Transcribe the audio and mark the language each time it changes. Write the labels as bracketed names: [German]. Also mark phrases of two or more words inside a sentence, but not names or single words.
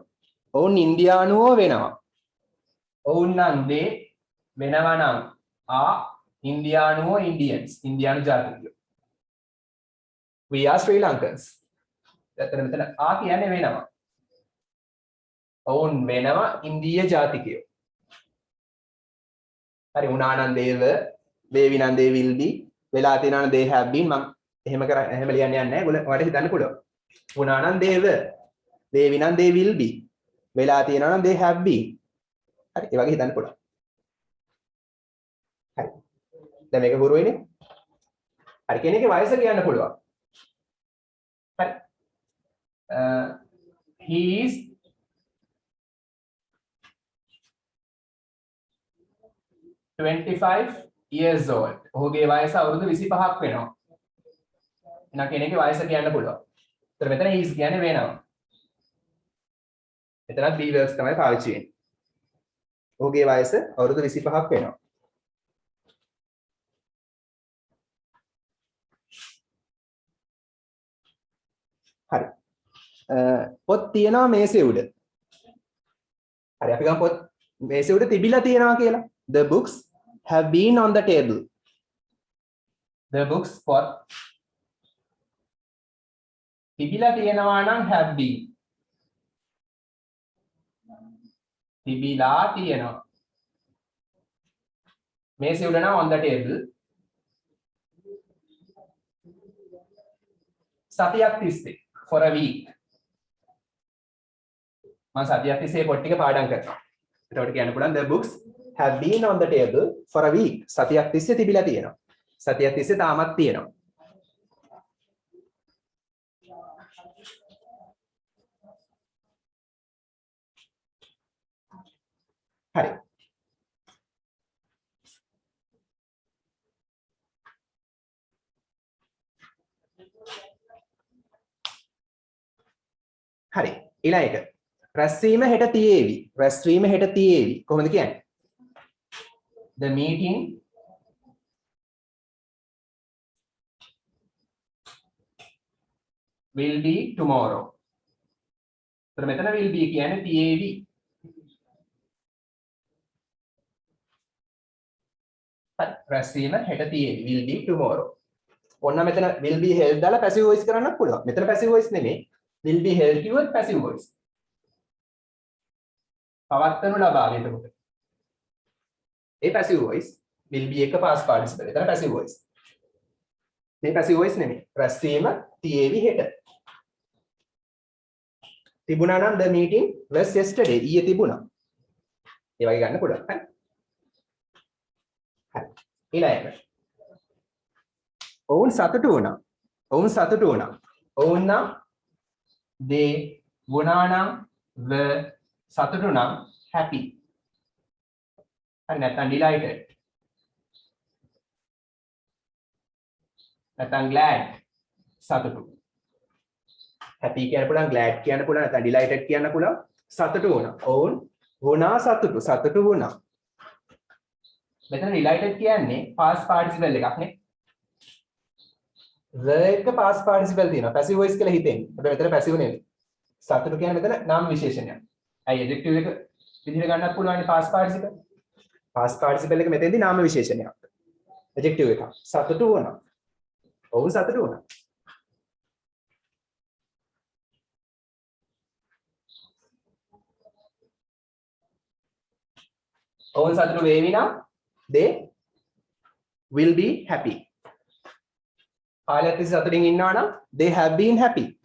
[Sinhala] ඔවුන් ඉන්දියානුවෝ වෙනවා. ඔවුන් නම් they වෙනවා නම් ඉන්දියානුවෝ Indians. ඉන්දියානු ජාතිකයෝ. [English] We are Sri Lankans. [Sinhala] එතන මෙතන කියන්නේ වෙනවා. ඔවුන් වෙනවා ඉන්දියා ජාතිකයෝ. හරි වුණා නම් [English] they were, [Sinhala] වේවි නම් [English] they will be, [Sinhala] වෙලා තියෙනවා නම් [English] they have been. [Sinhala] මම එහෙම ලියන්නේ නැහැ. ඔයාලට හිතන්න පුළුවන්. වුණා නම් [English] they were, [Sinhala] වේවි නම් [English] they will be, [Sinhala] වෙලා තියෙනවා නම් [English] they have been. [Sinhala] හරි ඒ වගේ හිතන්න පුළුවන්. හරි. දැන් මේක හුරු වෙන්නේ. හරි කෙනෙක්ගේ වයස කියන්න පුළුවන්. හරි. [English] He is 25 years old. [Sinhala] ඔහුගේ වයස අවුරුදු 25ක් වෙනවා. එහෙනම් කෙනෙක්ගේ වයස කියන්න පුළුවන්. ඒතර මෙතන [English] he is [Sinhala] කියන්නේ වෙනවා. මෙතනත් [English] be verbs [Sinhala] තමයි පාවිච්චි වෙන්නේ. ඔහුගේ වයස අවුරුදු 25ක් වෙනවා. හරි. පොත් තියනවා මේසේ උඩ. හරි අපි ගමු පොත් මේසේ උඩ තිබිලා තියනවා කියලා. [English] The books have been on the table. The books [Sinhala] පොත් තිබිලා තියනවා නම් [English] have been. [Sinhala] තිබිලා තියනවා. මේසේ උඩ නම් [English] on the table. [Sinhala] සතියක් තිස්සේ [English] for a week. [Sinhala] මම සතියක් තිස්සේ පොත් ටික පාඩම් කරනවා. එතකොට කියන්න පුළුවන් [English] the books have been on the table for a week. [Sinhala] සතියක් තිස්සේ තිබිලා තියෙනවා. සතියක් තිස්සේ තාමත් තියෙනවා. හරි. හරි. ඊළඟ එක. රැස්වීම හෙට තියේවි. රැස්වීම හෙට තියේවි. කොහොමද කියන්නේ? [English] The meeting will be tomorrow. [Sinhala] එතන මෙතන [English] will be [Sinhala] කියන්නේ තියේවි. රැස්වීම හෙට තියේවි. [English] will be tomorrow. [Sinhala] ඔන්න මෙතන [English] will be held [Sinhala] දාලා [English] passive voice [Sinhala] කරන්නත් පුළුවන්. මෙතන [English] passive voice [Sinhala] නෙමෙයි. [English] will be held [Sinhala] කිව්වොත් [English] passive voice. [Sinhala] පවත්වනු ලබාවි එතකොට. [English] ඒ passive voice will be එක past participle. එතන passive voice. [Sinhala] මේ [English] passive voice [Sinhala] නෙමෙයි. රැස්වීම තියේවි හෙට. තිබුණා නම් [English] the meeting was yesterday. [Sinhala] ඊයේ තිබුණා. ඒ වගේ ගන්න පුළුවන්. හරි. හරි. ඊළඟට. ඔවුන් සතුටු වුණා. ඔවුන් සතුටු වුණා. ඔවුන් නම් they වුණා නම් were සතුටු නම් happy. හරි නැත්නම් delighted. නැත්නම් glad සතුටු. happy කියන්න පුළුවන්, glad කියන්න පුළුවන්, නැත්නම් delighted කියන්න පුළුවන්. සතුටු වුණා. ඔවුන් වුණා සතුටු. සතුටු වුණා. මෙතන related කියන්නේ [English] past participle [Sinhala] එකක් නේ. [English] the එක past participle තියෙනවා. passive voice [Sinhala] කියලා හිතෙන්නේ. හැබැයි මෙතන passive නෙවෙයි. සතුටු කියන්නේ මෙතන නාම විශේෂණයක්. ඇයි adjective එක විදිහට ගන්නත් පුළුවන් [English] past participle. past participle [Sinhala] එක මෙතෙන්දී නාම විශේෂණයක්. adjective එකක්. සතුටු වුණා. ඔවුන් සතුටු වුණා. ඔවුන් සතුටු වේවි නම් [English] they will be happy. [Sinhala] කාලයක් තිස්සේ සතුටින් ඉන්නවා නම් [English] they have been happy.